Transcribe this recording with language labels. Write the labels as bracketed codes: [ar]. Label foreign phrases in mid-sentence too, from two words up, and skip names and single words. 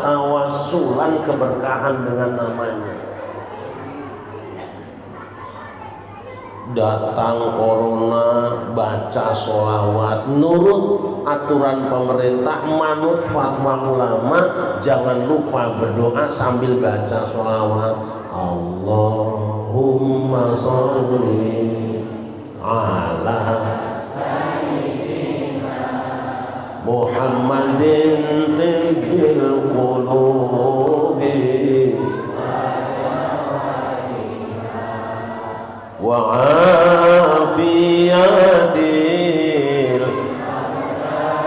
[id] Tawasulan keberkahan dengan namanya. Datang corona, baca sholawat, nurut aturan pemerintah, manut fatwa ulama, jangan lupa berdoa sambil baca sholawat. [ar] اللهم صل على محمد طب القلوب وعافية